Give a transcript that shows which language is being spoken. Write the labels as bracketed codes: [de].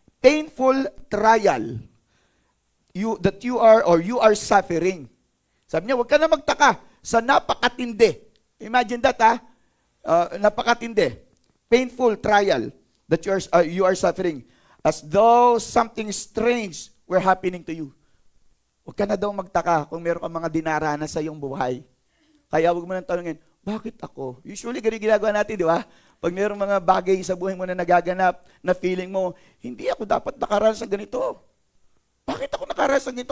[en] Painful trial that you are suffering. [tl] Sabi niya, huwag ka na magtaka sa napakatindi. [en] Imagine that, [tl] napakatindi. [en] Painful trial that you are suffering. As though something strange were happening to you. [tl] Huwag ka na daw magtaka kung meron kang mga dinaranas sa iyong buhay. Kaya huwag mo nang tanungin, bakit ako? Usually, ganun ginagawa natin, di ba? Pag mayroong mga bagay sa buhay mo na nagaganap, na feeling mo, hindi ako dapat nakaranas sa ganito. Bakit ako nakaranas sa ganito?